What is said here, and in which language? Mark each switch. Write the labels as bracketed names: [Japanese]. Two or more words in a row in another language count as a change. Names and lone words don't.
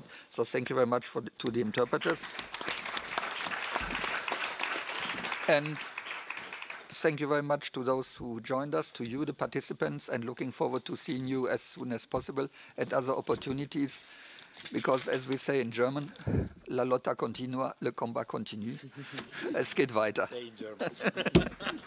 [English] So thank you very much to the interpreters. And thank you very much to those who joined us, to you, the participants, and looking forward to seeing you as soon as possible at other opportunities. Because, as we say in German, [Italian] la lotta continua, [French] le combat continue. [German] Es geht weiter. [English] Say in German.